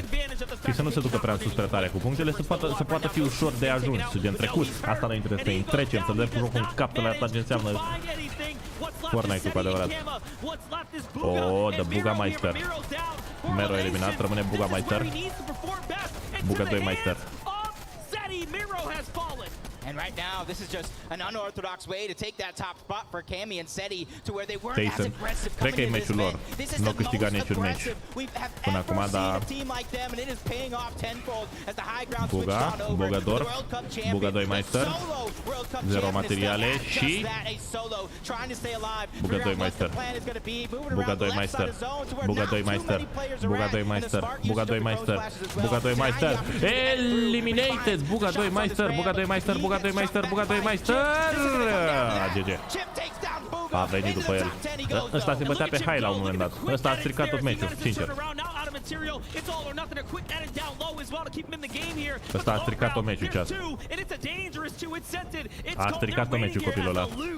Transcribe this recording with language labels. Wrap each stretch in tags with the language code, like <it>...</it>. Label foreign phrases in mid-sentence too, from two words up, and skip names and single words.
<ro>Și să nu se ducă prea sus prea tare cu punctele, să poată fi ușor de ajuns, gen trecut. Asta ne interesează, trecem, să vedem cum un cap la asta ce înseamnă Fortnite-ul cu adevărat.</ro> <en>Oh, the</en> <ro>Bugameister. Mero eliminat, rămâne Bugameister. Buga 2 Meister.</ro> <en>And right now, this is just an unorthodox way to take that top spot for Cami and Seti to where they weren't as aggressive coming into this match. This is the most aggressive we've ever seen a team like them, and it is paying off tenfold as the high ground switched on over to the World Cup champion.</en> <ro>Buga 2 Meister. Zero materiale și Buga 2 Meister. Buga 2 Meister. Buga 2 Meister. Buga 2 Meister. Buga 2 Meister. Buga 2 Meister. Eliminated. Buga 2 Meister. Buga 2 Meister. Buga 2 Meister, Buga 2 Meister! GG. A venit după el. Ăsta se bătea pe high la un moment dat. Ăsta a stricat tot meciul, sincer. Ăsta a stricat-o meciul, ceas. A stricat-o meciul copilul ăla.</ro>